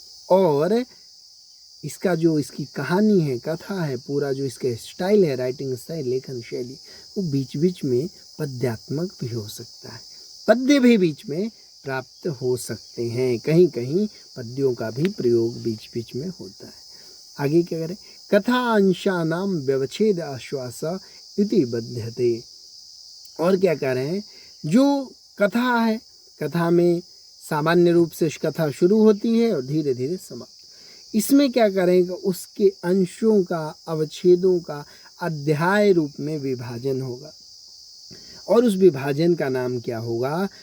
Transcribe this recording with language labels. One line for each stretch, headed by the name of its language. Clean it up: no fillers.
Hindi: और इसका जो इसकी कहानी है, कथा है, पूरा जो इसके स्टाइल है, राइटिंग स्टाइल, लेखन शैली, वो बीच बीच में पद्यात्मक भी हो सकता है। पद्य भी बीच में प्राप्त हो सकते हैं, कहीं कहीं पद्यों का भी प्रयोग बीच बीच में होता है। आगे क्या करें?
Sanskrit: कथा अंशानां व्यवच्छेद आश्वास इति बध्यते।
Hindi: और क्या कह रहे हैं? जो कथा है, कथा में सामान्य रूप से कथा शुरू होती है और धीरे धीरे समाप्त। इसमें क्या करेंगे? उसके अंशों का, अवच्छेदों का अध्याय रूप में विभाजन होगा, और उस विभाजन का नाम क्या होगा?